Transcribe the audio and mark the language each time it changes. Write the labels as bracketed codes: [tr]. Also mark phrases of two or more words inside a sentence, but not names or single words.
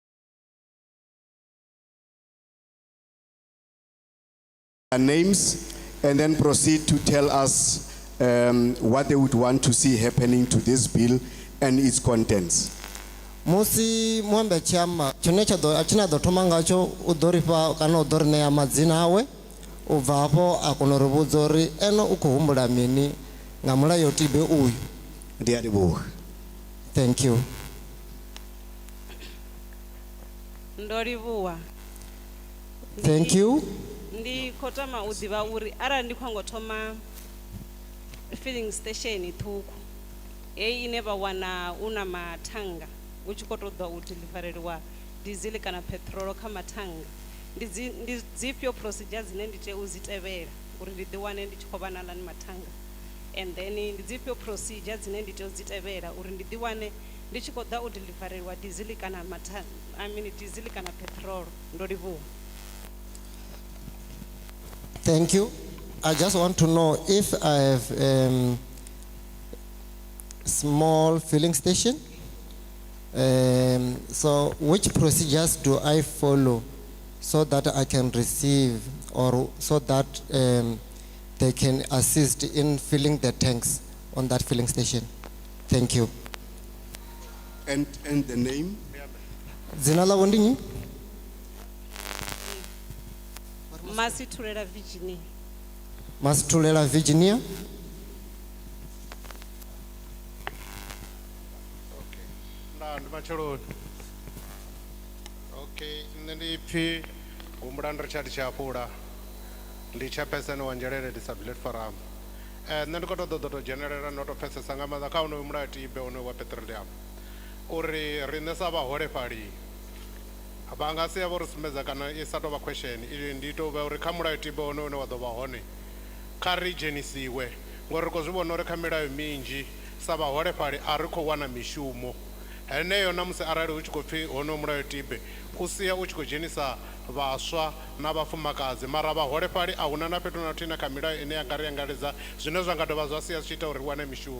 [en] Names and then proceed to tell us what they would want to see happening to this bill and its contents. [ve] musi muambe chama chine china ḓo thoma ngatsho u ḓo ri fha kana u ḓo ri ṋea madzina awe u bva hafho a kona u ri vhudza uri ene u khou humbula mini nga mulayotibe uyu. Ndi a leboga. [en] Thank you. [ve] Ndo livhuwa. [en] Thank you. [ve] Ndi khou tama u ḓivha uri arali ndi khou ngo thoma [en] filling station [ve] ṱhukhu hei ine vha wana u na mathanga u tshi khou tou ḓa u delivereliwa diesel kana petrol kha mathanga, ndi dzifhio procedure dzine ndi tea u dzi tevhela uri ndi ḓiwane ndi tshi khou vha na lani mathanga, [en] and then [ve] ndi dzifhio procedure dzine ndi tea u dzi tevhela uri ndi ḓiwane ndi tshi khou ḓa u delivereliwa diesel kana diesel kana petrol. Ndo livhuwa. [en] Thank you. I just want to know if I have small filling station. So which procedures do I follow so that I can receive or so that they can assist in filling the tanks on that filling station? Thank you. And the name? Zinala Wondini? Sahlulele Virginia. Sahlulele Virginia. [ve] Okay, ndi phi umulanda Richard Chapula ndi chairperson wa Njelele Disability Forum. Nṋe ndi khou ṱoḓa ḓo dzhenelela ndo tou pfesesa nga maanḓa kha unoyu mulayotibe unoyu wa petroleum uri riṋe sa vhaholefhali vha nga si ya vho ri sumbedza kana i sa tou vha question ili ndi tou vha uri kha mulayotibe unoyu une wa ḓo vha hone kha ri dzhenisiwe ngori ri khou zwi vhona uri kha milayo minzhi sa vhaholefhali a ri khou wana mishumo heneyo namusi arali hu tshi khou pfhi honoyu mulayotibe u sia u tshi khou dzhenisa vhaswa na vhafumakadzi mara vhaholefhali a huna na fhethu na thina kha milayo ine ya nga ri angaredza zwine zwa nga dovha zwa sia zwi tshi ita uri wane mishumo.